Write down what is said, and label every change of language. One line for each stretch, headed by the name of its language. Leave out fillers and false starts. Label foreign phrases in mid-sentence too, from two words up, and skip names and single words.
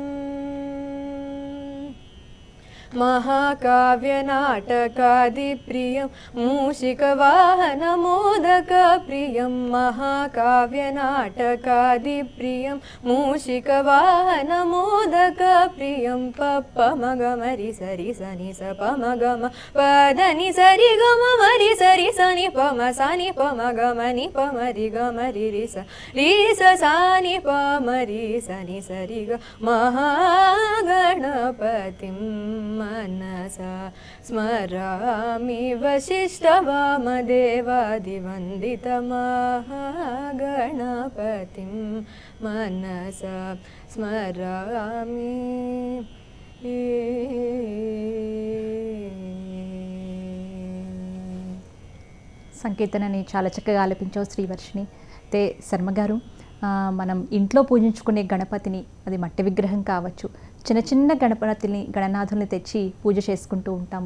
Sanskrit: महाकाव्यनाटकादिप्रियं मूषिकवाहनमोदकप्रियं महाकाव्यनाटकादिप्रियं मूषिकवाहनमोदकप्रियं पप्पमगमरि सरि सनि स पमगम पदनि सरि गम मरि सरि सनि पम सनि पमगमनि पमरि गमरि रि स सानि पमरि सनि सरि ग महागणपतिं मनसा स्मरामि वसिष्ठवामदेवादिवन्दितमहागणपतिं मनसा स्मरामि
Telugu: సంకీర్తనని చాలా చక్కగా ఆలపించావు శ్రీవర్షిణి. అయితే శర్మ గారు, మనం ఇంట్లో పూజించుకునే గణపతిని, అది మట్టి విగ్రహం కావచ్చు, చిన్న చిన్న గణపతిని గణనాథుల్ని తెచ్చి పూజ చేసుకుంటూ ఉంటాము.